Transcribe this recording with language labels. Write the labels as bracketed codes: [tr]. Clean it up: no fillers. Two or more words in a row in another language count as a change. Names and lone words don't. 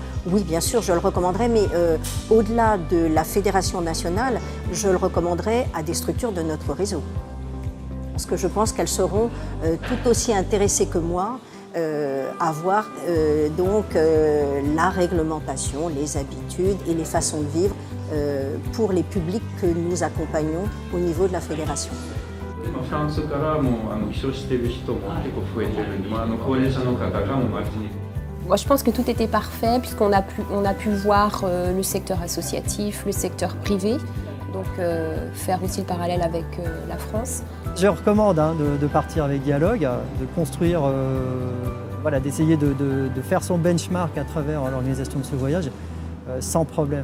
[fr] Oui, bien sûr, je le recommanderais, mais au-delà de la fédération nationale, je le recommanderais à des structures de notre réseau. Parce que je pense qu'elles seront tout aussi intéressées que moi à voir la réglementation, les habitudes et les façons de vivre pour les publics que nous accompagnons au niveau de la fédération. [ja] フランスからも起床している人も結構増えてるんで、高齢者の方がもう街に。 [fr] Moi, je pense que tout était parfait puisqu'on a pu voir le secteur associatif, le secteur privé, donc faire aussi le parallèle avec la France. Je recommande de partir avec Dialogue, de construire, d'essayer de faire son benchmark à travers l'organisation de ce voyage sans problème.